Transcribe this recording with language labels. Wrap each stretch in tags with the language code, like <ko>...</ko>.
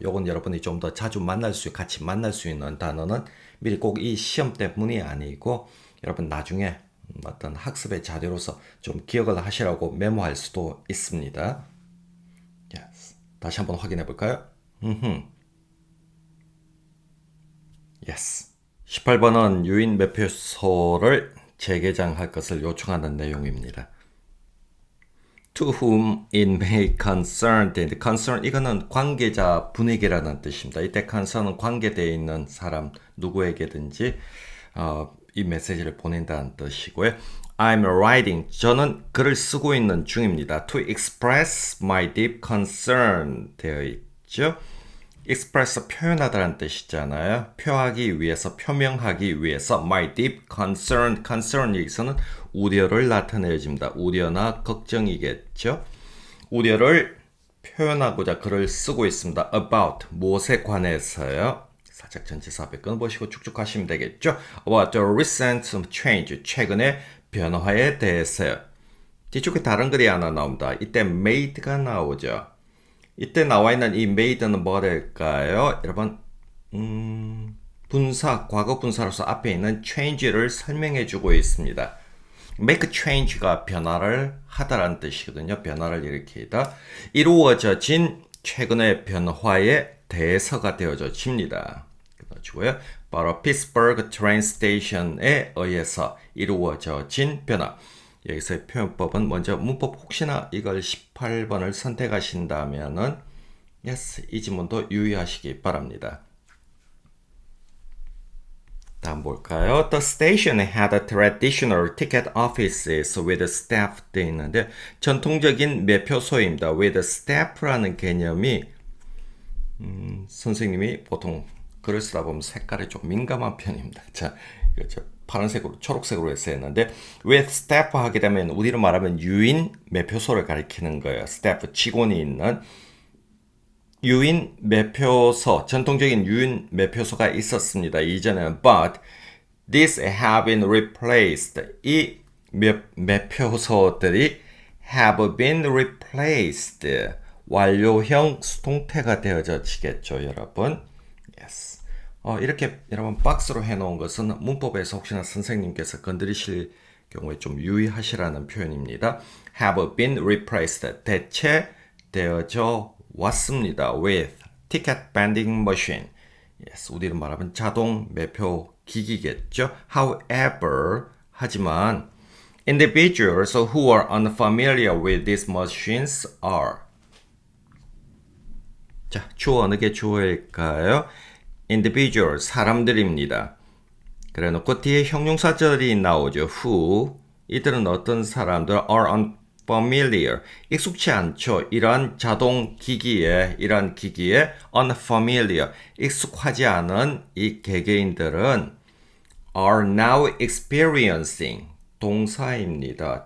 <ko>요건 여러분이 좀 더 자주 같이 만날 수 있는 단어는 미리 꼭 이 시험 때문이 아니고, 여러분 나중에 어떤 학습의 자료로서 좀 기억을 하시라고 메모할 수도 있습니다.</ko> <en>Yes.</en> <ko>다시 한번 확인해 볼까요?</ko> <en>Yes.</en> <ko>18번은 유인 매표소를 재개장할 것을 요청하는 내용입니다.</ko> <en>To whom it may concern, concern</en> <ko>이거는 관계자 분에게라는 뜻입니다. 이때 concern은 관계되어 있는 사람 누구에게든지 이 메시지를 보낸다는 뜻이고요.</ko> <en>I'm writing.</en> <ko>저는 글을 쓰고 있는 중입니다.</ko> <en>To express my deep concern</en> <ko>되어 있죠. express 표현하다라는 뜻이잖아요. 표하기 위해서, 표명하기 위해서</ko> <en>my deep concern,</en> <ko>concern 여기서는 우려를 나타내줍니다. 우려나 걱정이겠죠. 우려를 표현하고자 글을 쓰고 있습니다. about, 무엇에 관해서요. 살짝 전치사 앞에 끊어보시고 쭉쭉 하시면 되겠죠.</ko> <en>About the recent change,</en> <ko>최근의 변화에 대해서요. 뒤쪽에 다른 글이 하나 나옵니다. 이때 made가 나오죠. 이때 나와 있는 이 made는 뭐가 될까요? 여러분, 분사, 과거 분사로서 앞에 있는 change를 설명해 주고 있습니다. make change가 변화를 하다라는 뜻이거든요. 변화를 일으키다. 이루어진 최근의 변화에 대해서가 되어집니다. 그래가지고요. 바로 피츠버그 트레인 스테이션에 의해서 이루어진 변화. 여기서의 표현법은 먼저 문법 혹시나 이걸 18번을 선택하신다면은 yes, 이 지문도 유의하시기 바랍니다. 다음 볼까요?</ko> <en>The station had a traditional ticket offices with staff</en> <ko>되어 있는데 전통적인 매표소입니다. with staff라는 개념이 선생님이 보통 글을 쓰다 보면 색깔이 좀 민감한 편입니다. 자, 이거 파란색으로 초록색으로 했었는데 with staff 하게 되면 우리로 말하면 유인 매표소를 가리키는 거예요. staff 직원이 있는 유인 매표소, 전통적인 유인 매표소가 있었습니다. 이전에는</ko> <en>but these have been replaced.</en> <ko>이 매표소들이</ko> <en>have been replaced.</en> <ko>완료형 수동태가 되어지겠죠, 여러분.</ko> <en>Yes.</en> <ko>이렇게 여러분 박스로 해놓은 것은 문법에서 혹시나 선생님께서 건드리실 경우에 좀 유의하시라는 표현입니다.</ko> <en>have been replaced.</en> <ko>대체되어져 왔습니다.</ko> <en>with ticket vending machine.</en> <ko>Yes, 우리로 말하면 자동 매표 기기겠죠.</ko> <en>However,</en> <ko>하지만</ko> <en>individuals who are unfamiliar with these machines are.</en> <ko>자, 주어 어느 게 주어일까요? individual, 사람들입니다. 그래 놓고 뒤에 형용사절이 나오죠. who, 이들은 어떤 사람들</ko> <en>are unfamiliar,</en> <ko>익숙치 않죠. 이러한 기기에 unfamiliar, 익숙하지 않은 이 개개인들은</ko> <en>are now experiencing,</en> <ko>동사입니다.</ko>